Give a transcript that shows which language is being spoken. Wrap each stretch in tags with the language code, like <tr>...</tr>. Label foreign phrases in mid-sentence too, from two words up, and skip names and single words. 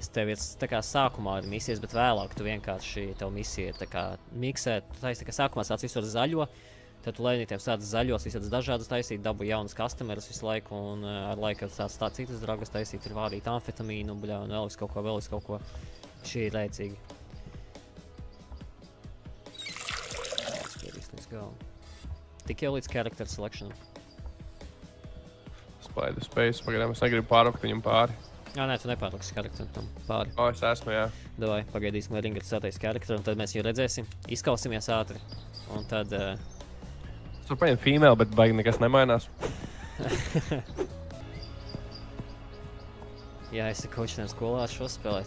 <lv>Tev ir tā kā sākumā ir misijas, bet vēlāk tu vienkārši tev misija ir tā kā miksēt. Tu taisi tā kā sākumā sāc visu ar zaļo, tad tu lēnītiem sāc zaļos, visādas dažādas taisīt, dabu jaunas customerus visu laiku, un ar laiku sāc tā citas dragas taisīt, ir vādīt amfetamīnu, bļā, un vēl visu kaut ko. Šī ir rēcīgi.</lv> <en>Let's go.</en> <lv>Tik jau līdz</lv> <en>character selection.</en> <lv>Spider Space, pagaidām es negribu pārvakt viņam pāri. Jā, nē, tu nepārliksi karakteru tam pāri. Es esmu, jā. Davai, pagaidīsim, lai Ringards sataisa karakteru, un tad mēs viņu redzēsim. Izkausimies ātri. Un tad... Es varu paņemt female, bet baigi nekas nemainās. Jā, es ar kočiem skolā šo spēlēt.</lv>